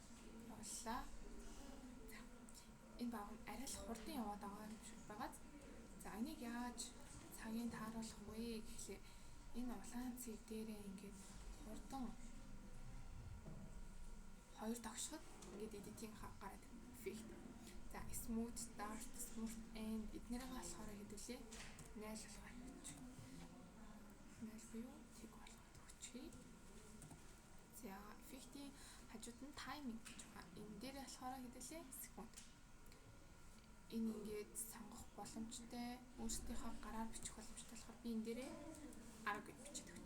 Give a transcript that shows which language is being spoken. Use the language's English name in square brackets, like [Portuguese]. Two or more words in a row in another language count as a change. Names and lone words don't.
[Mongolian] Энэ баг арай л хурдан яваад байгаа юм шиг цагийн тааруулах вэ гэхлээр энэ улаан цэг дээрээ ингээд хурдан хоёр тогшоход ингээд editing гараад effect. За [English] smooth, dark, smooth and [Mongolian] эднэрийг болохоор хэдүүлээ 0 болгох гэж. 0 буюу тэг болгоод өгчээ. За effect-ийн хажууд нь timing гэж байгаа. Энэ дээр болохоор хэдүүлээ секунд. Энэ ингээд сонгох боломжтой, өөрсдийнхөө гараар бичих боломжтой болохоор би энэ дээрээ 10 гэж бичиж өгч.